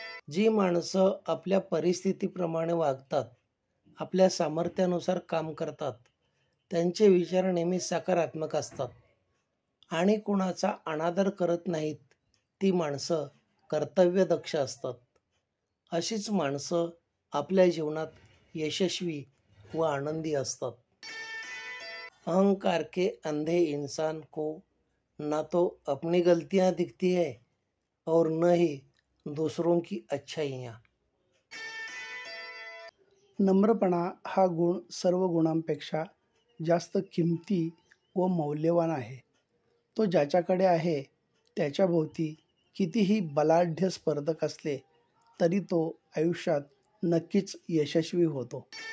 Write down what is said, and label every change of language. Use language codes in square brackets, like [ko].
[mr] जी माणसं आपल्या परिस्थितीप्रमाणे वागतात, आपल्या सामर्थ्यानुसार काम करतात, त्यांचे विचार नेहमी सकारात्मक असतात आणि कुणाचा अनादर करत नाहीत, ती माणसं कर्तव्यदक्ष असतात. अशीच माणसं आपल्या जीवनात यशस्वी व आनंदी असतात. [hi] अहंकार के अंधे इंसान को ना तो अपनी गलतियां दिखती है और न ही दूसरों की अच्छाइयाँ. [mr] नम्रपणा हा गुण सर्व गुणांपेक्षा जास्त किमती व मौल्यवान आहे. तो ज्याच्याकडे आहे त्याच्याभोवती कितीही बलाढ्य स्पर्धक असले तरी तो आयुष्यात नक्कीच यशस्वी होतो.